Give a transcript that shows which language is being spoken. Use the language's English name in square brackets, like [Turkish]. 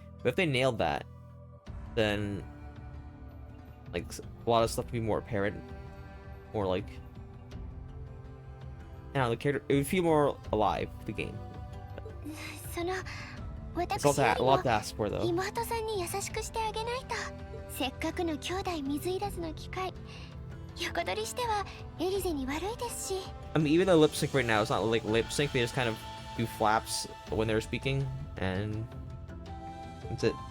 [English] But if they nailed that, then like a lot of stuff would be more apparent, or like, I don't know, the character, it would feel more alive, the game. It's a lot to ask for though. [Japanese] 妹さんに優しくしてあげないと。せっかくの兄弟水入らずの機会。横取りしてはエリゼに悪いですし。 [English] I mean, even though lip sync right now, it's not like lip sync. They just kind of do flaps when they're speaking, and that's it.